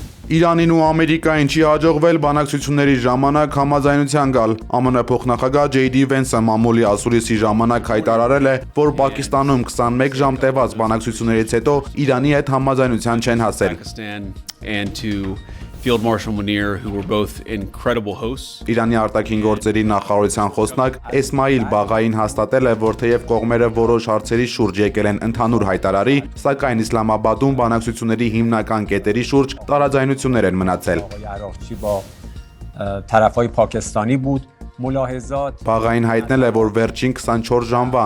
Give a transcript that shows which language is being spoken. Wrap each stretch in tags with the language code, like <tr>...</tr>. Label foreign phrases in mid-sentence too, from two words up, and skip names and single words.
<hy>Իրանին ու Ամերիկային չի հաջողվել բանակցությունների ժամանակ համաձայնության գալ։ ԱՄՆ փոխնախագահ Ջեյ Դի Վենսը մամուլի ասուլիսի ժամանակ հայտարարել է, որ Պակիստանում 21 ժամ տևած բանակցություններից հետո Իրանի հետ համաձայնության չեն հասել։</hy> <en>Field Marshal Munir, who were both incredible hosts.</en> <hy>Իրանի արտաքին գործերի նախարարության խոսնակ Էսմայիլ Բաղային հաստատել է, որ թեև կողմերը որոշ հարցերի շուրջ եկել են ընդհանուր հայտարարի, սակայն Իսլամաբադում բանակցությունների հիմնական կետերի շուրջ տարաձայնություններ են մնացել։ Բաղային հայտնել է, որ վերջին 24 ժամվա</hy>